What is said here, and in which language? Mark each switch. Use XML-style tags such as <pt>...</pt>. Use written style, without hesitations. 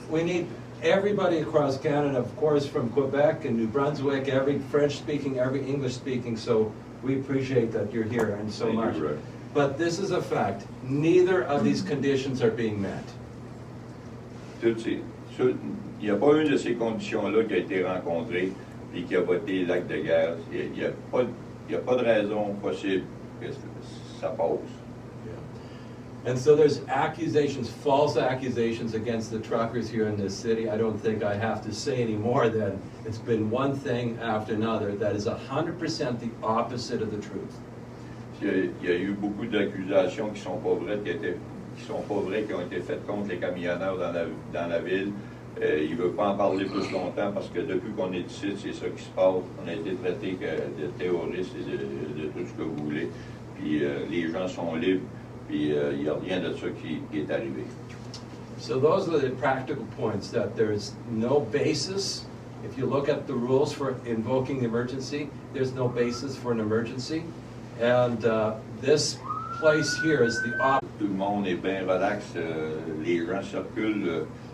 <en>We need everybody across Canada, of course, from Quebec and New Brunswick, every French-speaking, every English-speaking, so we appreciate that you're here and so much. Right. But this is a fact. Neither of these conditions are being met.</en> <fr>Il n'y a pas une de ces conditions-là qui a été rencontrée et qui a voté l'acte de guerre. Il n'y a pas de raison possible que ça passe.</fr> <en>And so there's accusations, false accusations against the truckers here in this city. I don't think I have to say any more than it's been one thing after another that is 100% the opposite of the truth.</en> <fr>Il y a eu beaucoup d'accusations qui sont pas vraies, qui ont été faites contre les camionneurs dans la ville. Il ne veut pas en parler plus longtemps parce que depuis qu'on est ici, c'est ça qui se passe. On a été traités de terroristes et de tout ce que vous voulez. Puis les gens sont libres. Puis il n'y a rien de ça qui est arrivé.</fr> <en>So those are the practical points, that there's no basis. If you look at the rules for invoking the emergency, there's no basis for an emergency. And this place here is the opposite.</en> <fr>Tout le monde est bien relax. Les gens circulent.</fr>